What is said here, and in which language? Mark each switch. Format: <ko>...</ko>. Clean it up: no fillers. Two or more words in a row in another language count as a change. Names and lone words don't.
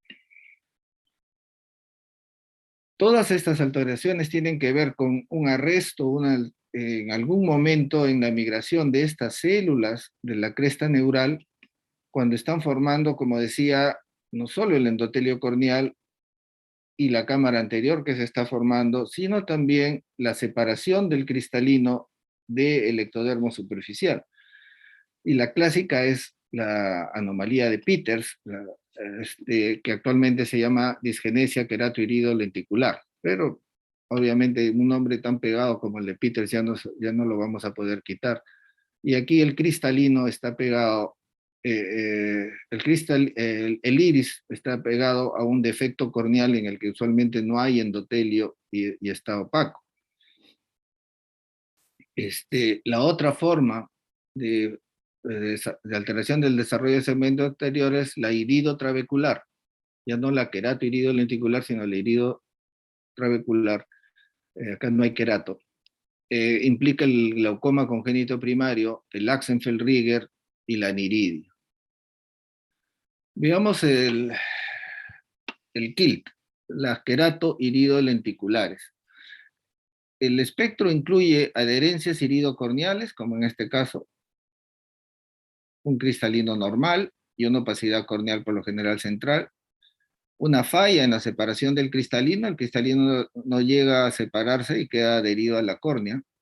<es>Todas estas alteraciones tienen que ver con un arresto en algún momento en la migración de estas células de la cresta neural, cuando están formando, como decía, no solo el endotelio corneal y la cámara anterior que se está formando, sino también la separación del cristalino del ectodermo superficial. Y la clásica es la anomalía de Peters, que actualmente se llama disgenesia querato-irido lenticular. Pero obviamente un nombre tan pegado como el de Peters ya no lo vamos a poder quitar. Y aquí el cristalino está pegado, el iris está pegado a un defecto corneal en el que usualmente no hay endotelio y está opaco. La otra forma de alteración del desarrollo de segmento anterior es la irido trabecular, ya no la querato irido lenticular, sino la irido trabecular. Acá no hay querato. Implica el glaucoma congénito primario, el Axenfeld-Rieger y la aniridia. Veamos el KILT, las querato irido lenticulares. El espectro incluye adherencias iridocorneales, como en este caso, un cristalino normal y una opacidad corneal por lo general central, una falla en la separación del cristalino, el cristalino no llega a separarse y queda adherido a la córnea.</es>